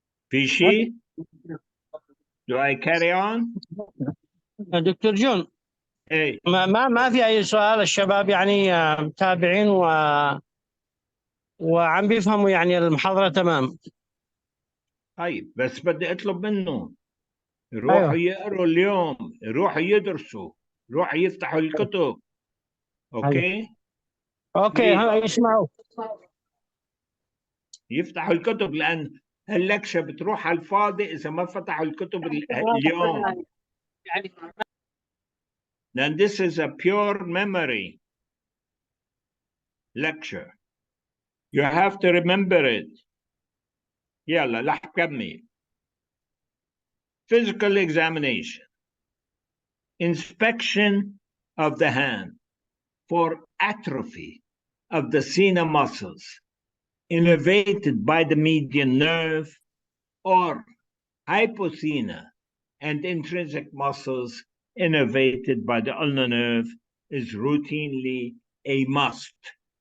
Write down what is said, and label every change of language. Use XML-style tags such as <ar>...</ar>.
<ar>في شيء؟</ar> <en>Do I carry on?</en> <ar>دكتور جون. ايه ما في اي سؤال. الشباب يعني متابعين وعم بيفهموا يعني المحاضرة تمام. طيب بس بدي اطلب منه يروحوا ايوه يقروا اليوم، يروحوا يدرسوا، يروحوا يفتحوا الكتب. ايوه</ar> <en>okay, okay please</en> <ar>يسمعوا. يفتحوا الكتب، لان هاللكشة بتروح على الفاضي اذا ما فتحوا الكتب اليوم.</ar> <en>Then this is a pure memory lecture. You have to remember it.</en> <ar>يلا رح كمل.</ar> <en>Physical examination. Inspection of the hand for atrophy of the sena muscles innervated by the median nerve or hypothena and intrinsic muscles innervated by the ulnar nerve is routinely a must.</en>